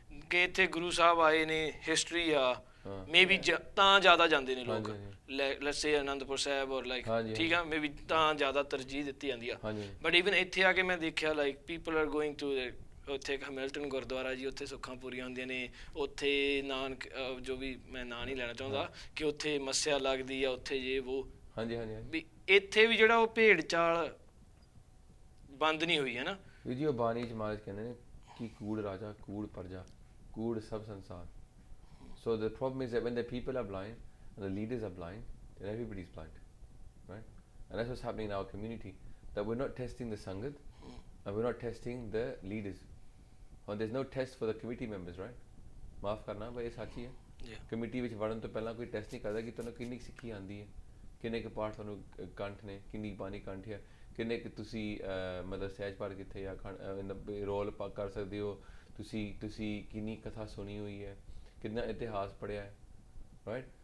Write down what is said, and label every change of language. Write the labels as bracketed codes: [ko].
[pa] ਕਿ ਇੱਥੇ ਗੁਰੂ ਸਾਹਿਬ ਆਏ ਨੇ, ਹਿਸਟਰੀ ਆ, ਮੇ ਬੀ ਤਾਂ ਜ਼ਿਆਦਾ ਜਾਂਦੇ ਨੇ ਲੋਕ, ਲੈਟਸ ਸੇ ਅਨੰਦਪੁਰ ਸਾਹਿਬ ਔਰ ਲਾਈਕ, ਠੀਕ ਆ, ਮੇ ਬੀ ਤਾਂ ਜ਼ਿਆਦਾ ਤਰਜੀਹ ਦਿੱਤੀ ਜਾਂਦੀ ਆ, ਬਟ ਈਵਨ ਇੱਥੇ ਆ ਕੇ ਮੈਂ ਦੇਖਿਆ [en] like people are going to [pa] ਉੱਥੇ ਇੱਕ ਹੈਮਿਲਟਨ ਗੁਰਦੁਆਰਾ ਜੀ, ਉੱਥੇ ਸੁੱਖਾਂ ਪੂਰੀਆਂ ਹੁੰਦੀਆਂ ਨੇ, ਉੱਥੇ ਨਾਨਕ ਜੋ ਵੀ ਮੈਂ ਨਾਂ ਨਹੀਂ ਲੈਣਾ ਚਾਹੁੰਦਾ ਕਿ ਉੱਥੇ ਮੱਸਿਆ ਲੱਗਦੀ ਆ, ਉੱਥੇ ਜੇ ਵੋ, ਵੀ ਇੱਥੇ ਵੀ ਜਿਹੜਾ ਉਹ ਭੇਡ ਚਾਲ ਬੰਦ ਨਹੀਂ ਹੋਈ, ਹੈ ਨਾ ਵੀ ਜੀ. ਉਹ ਬਾਣੀ 'ਚ ਮਹਾਰਾਜ ਕਹਿੰਦੇ ਨੇ ਕਿ ਕੂੜ ਰਾਜਾ ਕੂੜ ਪਰਜਾ ਕੂੜ ਸਭ ਸੰਸਾਰ. [en] So the problem is that when the people are blind and the leaders are blind, then everybody is blind, right? And that's what's happening in our community, that we're not testing the Sangat and we're not testing the leaders. And there's no test for the committee members, right? [pa] ਮਾਫ ਕਰਨਾ ਬਈ ਇਹ ਸੱਚ ਹੀ ਹੈ, committee ਵਿੱਚ ਵੜਨ ਤੋਂ ਪਹਿਲਾਂ ਕੋਈ ਟੈਸਟ ਨਹੀਂ ਕਰਦਾ ਕਿ ਤੁਹਾਨੂੰ ਕਿੰਨੀ ਸਿੱਖੀ ਆਉਂਦੀ ਹੈ, ਕਿੰਨੇ ਕੁ ਪਾਠ ਤੁਹਾਨੂੰ ਕੰਠ ਨੇ, ਕਿੰਨੀ ਬਾਣੀ ਕੰਠ ਹੈ, ਕਿੰਨੇ ਕੁ ਤੁਸੀਂ ਮਤਲਬ ਸਹਿਜ ਪਾਠ ਕਿੱਥੇ ਜਾਂ ਰੋਲ ਕਰ ਸਕਦੇ ਹੋ, ਤੁਸੀਂ ਕਿੰਨੀ ਕਥਾ ਸੁਣੀ ਹੋਈ ਹੈ, ਕਿੰਨਾ ਇਤਿਹਾਸ ਪੜ੍ਹਿਆ ਹੈ, ਰਾਈਟ?